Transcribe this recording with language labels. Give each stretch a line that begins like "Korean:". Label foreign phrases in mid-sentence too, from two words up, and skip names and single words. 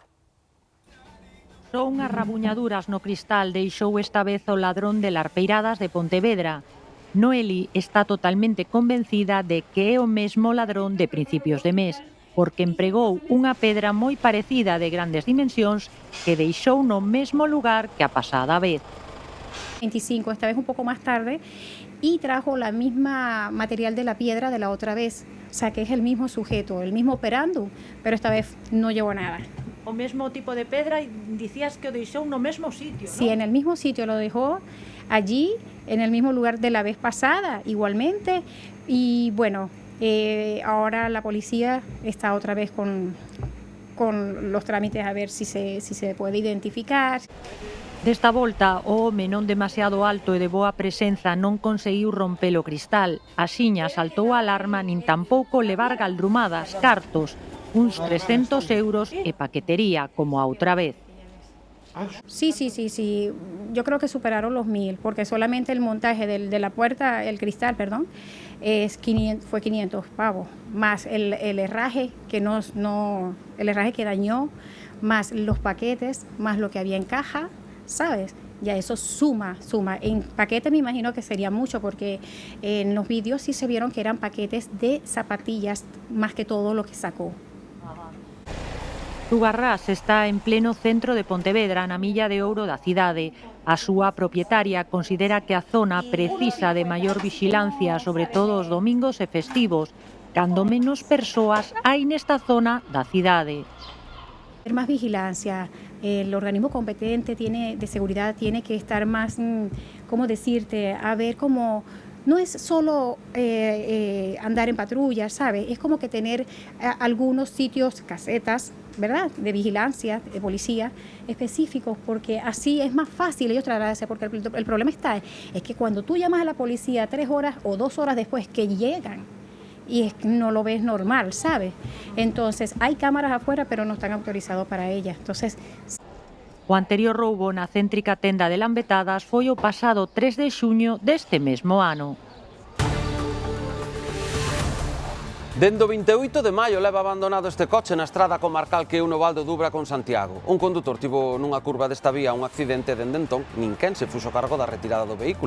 Galician: Unhas rabuñaduras no cristal deixou esta vez o ladrón de Larpeiradas de Pontevedra. Noeli está totalmente convencida de que é o mesmo ladrón de principios de mes, porque empregou unha pedra moi parecida de grandes dimensións que deixou no mesmo lugar que a pasada vez.
Spanish: 25, esta vez un poco más tarde, y trajo la misma material de la piedra de la otra vez. O sea, que es el mismo sujeto, el mismo operando, pero esta vez no llevó nada.
Galician: O mesmo tipo de pedra e dicías que o deixou no mesmo sitio, ¿no?
Spanish: Sí, en el mismo sitio lo dejó, allí, en el mismo lugar de la vez pasada, igualmente. Y bueno, ahora la policía está otra vez con los trámites a ver si se puede identificar.
Galician: Desta volta, o home non demasiado alto e de boa presenza non conseguiu romper o cristal. Axiña saltou a alarma nin tampouco levar galdrumadas, cartos, uns 300 euros e paquetería, como a outra vez.
Spanish: Sí. Yo creo que superaron los 1000, porque solamente el montaje de la puerta, el cristal, perdón, fue 500 pavos, más el herraje el herraje que dañó, más los paquetes, más lo que había en caja, ¿sabes? Ya eso suma. En paquete me imagino que sería mucho, porque en los vídeos sí se vieron que eran paquetes de zapatillas, más que todo lo que sacó.
Galician: Tugarrás está en pleno centro de Pontevedra, na Milla de Ouro da cidade. A súa propietaria considera que a zona precisa de maior vixilancia, sobre todo os domingos e festivos, cando menos persoas hai nesta zona da cidade.
Spanish: Más vigilancia, el organismo competente de seguridad tiene que estar más, ¿cómo decirte? A ver cómo... No es solo andar en patrulla, ¿sabes? Es como que tener algunos sitios, casetas, ¿verdad?, de vigilancia, de policía, específicos, porque así es más fácil ellos trasladarse, porque el problema es que cuando tú llamas a la policía 3 horas o 2 horas después que llegan, y no lo ves normal, ¿sabes? Entonces, hay cámaras afuera, pero no están autorizados para ellas. Entonces...
Galician: O anterior roubo na céntrica tenda de Lambetadas foi o pasado 3 de xuño deste mesmo ano. Dende o 28 de maio leva abandonado este coche na estrada comarcal que une o Val do Dubra con Santiago. Un condutor tivo nunha curva desta vía un accidente dende entón, nin quen se fuxo cargo da retirada do vehículo.